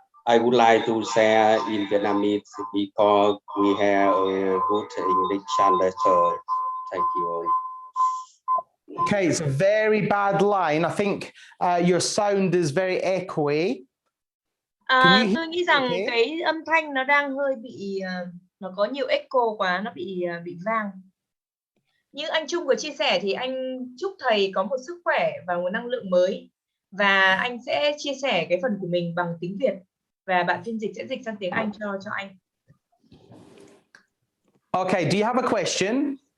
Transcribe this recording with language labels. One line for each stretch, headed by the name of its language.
English: I would like to share in Vietnamese because we have a good English translator. Thank you. Okay, it's a very bad line. I think your sound is very echoey.
Vietnamese: Tôi nghĩ rằng cái âm thanh nó đang hơi bị, nó có nhiều echo quá, nó bị vang. Như anh Trung vừa chia sẻ thì anh chúc thầy có một sức khỏe và một năng lượng mới. Và anh sẽ chia sẻ cái phần của mình bằng tiếng Việt. Và bạn phiên dịch sẽ dịch sang tiếng Anh cho anh.
English: Okay, do you have a question?